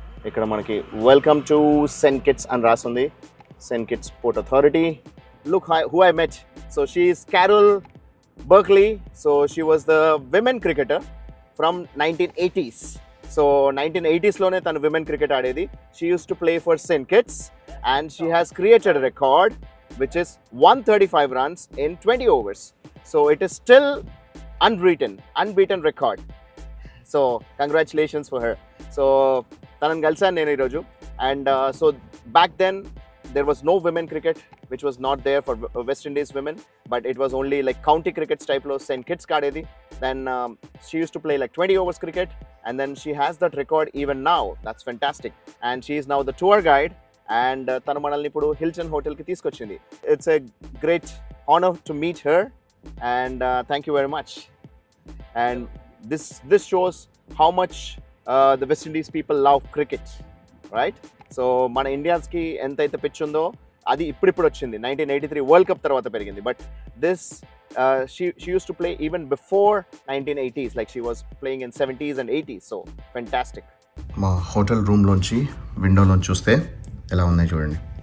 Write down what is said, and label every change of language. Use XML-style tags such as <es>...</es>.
<te>ఇక్కడ మనకి</te> <en>welcome to Saint Kitts</en> <te>అని రాస్తుంది.</te> <en>Saint Kitts Port Authority. Look who I met. So she is Carol Berkeley. So she was the women cricketer from 1980s.</en> <te>So 1980s-లోనే తను women cricket ఆడేది.</te> <en>She used to play for St. Kitts and she has created a record which is 135 runs in 20 overs. So it is still unbeaten record. So congratulations for her.</en> <te>So తనని కలిసాను నేను ఈరోజు.</te> <en>And so back then there was no women cricket which was not there for West Indies women, but it was only like county crickets type lo St. Kitts</en> <te>kadedi.</te> <en>Then she used to play like 20 overs cricket and then she has that record even now. That's fantastic. And she is now the tour guide and</en> <te>tanu manalni ipudu Hilton hotel ki teeskochindi.</te> <en>It's a great honor to meet her and thank you very much. And this shows how much the West Indies people love cricket, right?</en> <te>So మన ఇండియన్స్కి ఎంతైతే pitch ఉందో అది ఇప్పుడు వచ్చింది.</te> <en>1983 World Cup</en> <te>తర్వాత పెరిగింది.</te> <en>But this she used to play even before 1980s, like she was playing in 70s and 80s. So fantastic.</en> <te>మా hotel రూమ్లోంచి విండోలోంచి చూస్తే ఎలా ఉన్నాయి చూడండి.</te>